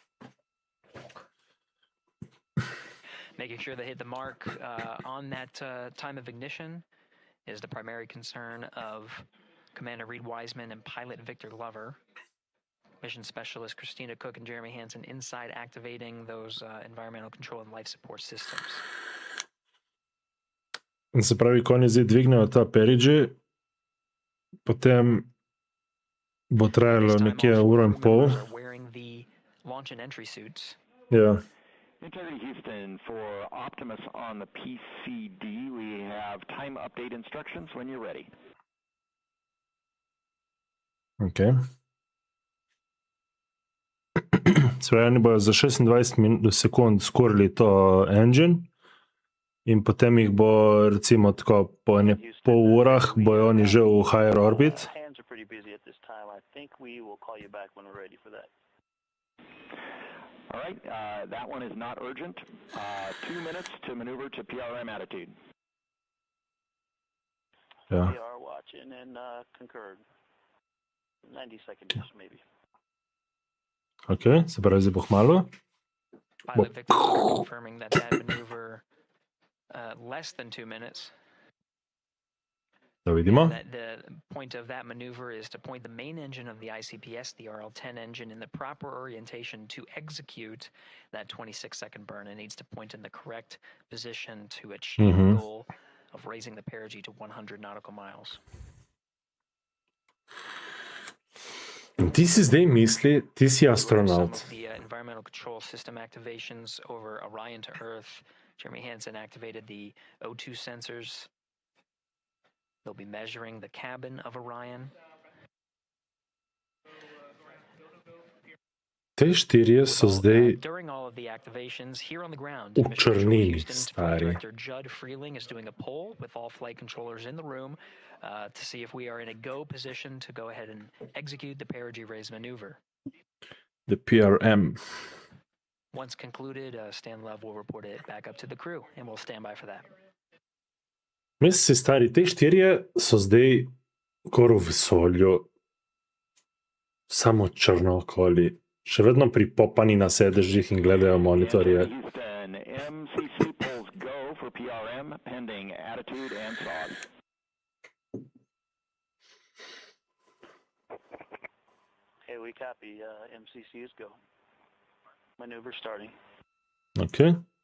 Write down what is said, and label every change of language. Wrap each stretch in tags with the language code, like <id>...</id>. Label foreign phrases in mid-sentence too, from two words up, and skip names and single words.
<en>Making sure they hit the mark on that time of ignition is the primary concern of Commander Reed Wiseman and pilot Victor Glover. Mission Specialist Christina Cook and Jeremy Hansen inside activating those environmental control and life support systems.</en> <sl>In se pravi, ko oni zdaj dvignejo ta perigee, potem bo trajalo nekje uro in pol.</sl> <en>Wearing the launch and entry suits.</en> <sl>Ja.</sl> <en>Integrity Houston, for Optimus on the PCD, we have time update instructions when you're ready. Okay.</en> <sl>Sve, oni bojo za 26 sekund skorili to engine in potem jih bo recimo tako po ene pol urah bojo oni že v</sl> <en>higher orbit. Hands are pretty busy at this time. I think we will call you back when we're ready for that. All right, that one is not urgent. 2 minutes to maneuver to PRM attitude.</en> <sl>Ja.</sl> <en>We are watching and concurred. 90 seconds maybe.</en> <sl>Ok, se pravi, zdaj bo hmalo.</sl> <en>Pilot Victor Glover confirming that maneuver less than 2 minutes.</en> <sl>Da vidimo.</sl> <en>The point of that maneuver is to point the main engine of the ICPS, the RL-10 engine, in the proper orientation to execute that 26-second burn. It needs to point in the correct position to achieve the goal of raising the perigee to 100 nautical miles.</en> <sl>In ti si zdaj misli, ti si astronaut.</sl> <en>Some of the environmental control system activations over Orion to Earth. Jeremy Hansen activated the O2 sensors. They'll be measuring the cabin of Orion.</en> <sl>Te štirje so zdaj</sl> <en>During all of the activations here on the ground,</en> <sl>v črnini, stari.</sl> <en>Director Judd Freeling is doing a poll with all flight controllers in the room to see if we are in a go position to go ahead and execute the perigee raise maneuver. The PRM. Once concluded, Stan Love will report it back up to the crew, and we'll stand by for that.</en> <sl>Misli, stari, te štirje so zdaj kor v vesolju, samo črnokoli, še vedno pripopani na sedežih in gledajo monitorje.</sl> <en>Houston, MCC polls go for PRM pending attitude and SOS. Hey, we copy. MCC is go. Maneuver starting. Okay.</en>